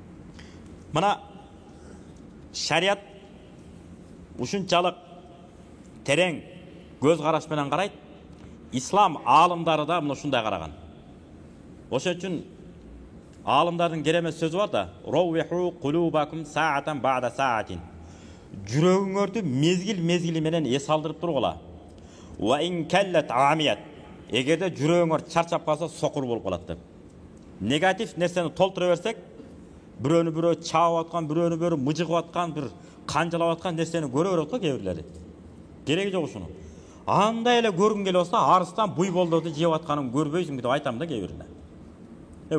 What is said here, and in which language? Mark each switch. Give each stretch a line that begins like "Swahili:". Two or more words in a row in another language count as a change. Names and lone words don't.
Kyrgyz: Мына шарият ушунчалык терең көз қараш менен қарайды. Ислам алымдары да мына ушундай караган. Ошон үчүн алымдардын керемет сөзү бар да:
Arabic: "روحوا قلوبكم ساعة بعد ساعة."
Kyrgyz: Жүрөгүңөрдү мезгил менен эс алдырып тургула.
Arabic: "وإن كلت عميت."
Kyrgyz: Эгерде жүрөгүңөр чарчап калса, сокур болуп калат деп. Негатив нерсени толтура берсек, бирөөнү бирөө чаап аткан, бирөөнү бирөө мыжыгып аткан, бир канжалап аткан нерсени көрө берет го кээ бирлери. Кереги жок ушуну. Андай эле көргүң келип болсо, арыстан буй болдорду жеп атканын көрбөйсүң деп айтам да кээ бирине.